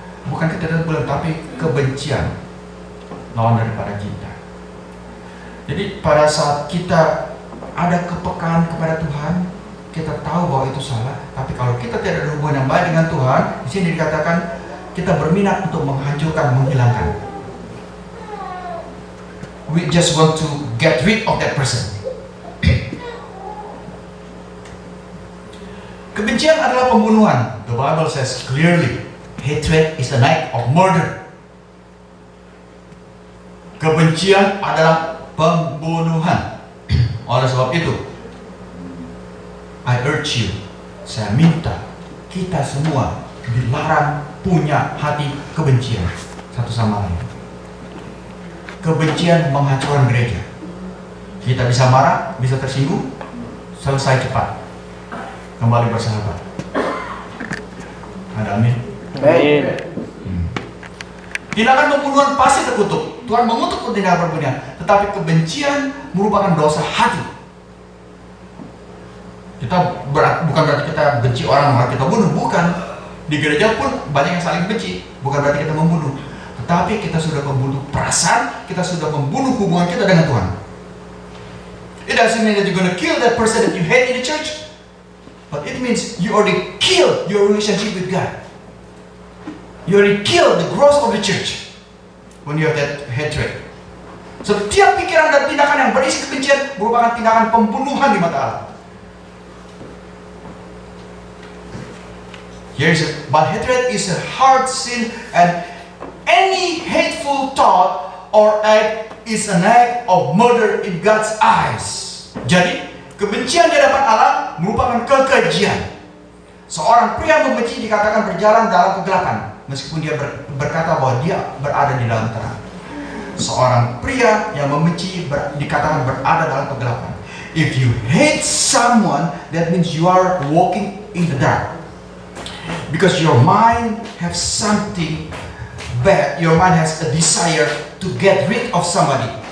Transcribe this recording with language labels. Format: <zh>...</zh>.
<id>Bukan ketidakpedulian, tapi kebencian lawan daripada cinta. Jadi pada saat kita ada kepekaan kepada Tuhan, kita tahu bahwa itu salah. Tapi kalau kita tidak ada hubungan yang baik dengan Tuhan, di sini dikatakan kita berminat untuk menghancurkan, menghilangkan.</id> <en>We just want to get rid of that person.</en> <id>Kebencian adalah pembunuhan.</id> <en>The Bible says clearly, hatred is an act of murder.</en> <id>Kebencian adalah pembunuhan. Oleh sebab itu,</id> <en>I urge you,</en> <id>saya minta kita semua dilarang punya hati kebencian satu sama lain. Kebencian menghancurkan gereja. Kita bisa marah, bisa tersinggung, selesai cepat, kembali bersahabat. Ada amin. Amin. Tindakan pembunuhan pasti terkutuk. Tuhan mengutuk tindakan pembunuhan, tetapi kebencian merupakan dosa hati. Bukan berarti kita benci orang maka kita bunuh, bukan. Di gereja pun banyak yang saling benci, bukan berarti kita membunuh. Tetapi kita sudah membunuh perasaan, kita sudah membunuh hubungan kita dengan Tuhan.</id> <en>It doesn't mean that you're going to kill that person that you hate in the church, but it means you already killed your relationship with God. You already killed the growth of the church when you have that hatred.</en> <id>Setiap pikiran dan tindakan yang berisi kebencian merupakan tindakan pembunuhan di mata Allah.</id> <en>But hatred is a hard sin, and any hateful thought or act is an act of murder in God's eyes.</en> <id>Jadi, kebencian di hadapan Allah merupakan kekejian. Seorang pria membenci dikatakan berjalan dalam kegelapan, meskipun dia berkata bahwa dia berada di dalam terang. Seorang pria yang membenci dikatakan berada dalam kegelapan.</id> <en>If you hate someone, that means you are walking in the dark. Because your mind has something bad, your mind has a desire to get rid of somebody.</en>